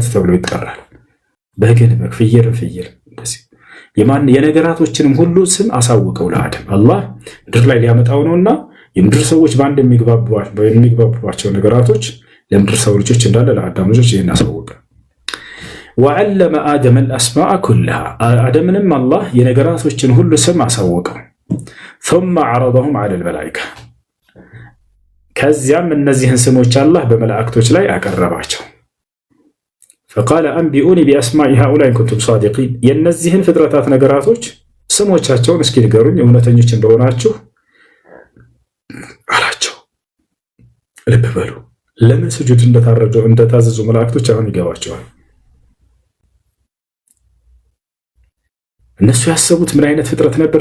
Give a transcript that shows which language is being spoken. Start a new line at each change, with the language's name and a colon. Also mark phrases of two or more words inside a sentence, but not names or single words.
Amharic: ተብሎ ይጠራል። በግን በግ፣ ፍየልን ፍየል። እንደዚህ የነገራቶችንም ሁሉ ስም አሳውቀው ለአደም አላህ ምድር ላይ ሊያመጣው ነውና የምድር ሰዎች በአንድ የሚግባቡባቸው ነገራቶች ለምድር ሰው ልጆች እንዳለ ለአዳም ልጆች ይህን አሳወቀ።
Arabic: وعلم آدم الأسماء كلها
Amharic: አደምንም አላህ የነገራቶችን ሁሉ ስም አሳወቀው።
Arabic: ثم عرضهم على الملائكة
Amharic: ከዚያም እነዚህን ስሞች አላህ በመላእክቶች ላይ አቀረባቸው።
Arabic: فقال أنبئوني بأسماء هؤلاء إن كنتم صادقين
Amharic: የእነዚህን ፍጥረታት ነገራቶች ስሞቻቸውን እስኪ ንገሩኝ እውነተኞች እንደሆናችሁ አላቸው። ልብ በሉ። ለምን ስጁድ እንደታዘዙ መላእክቶች አሁን ይገባቸዋል። እነሱ ያሰቡት ምን አይነት ፍጥረት ነበር?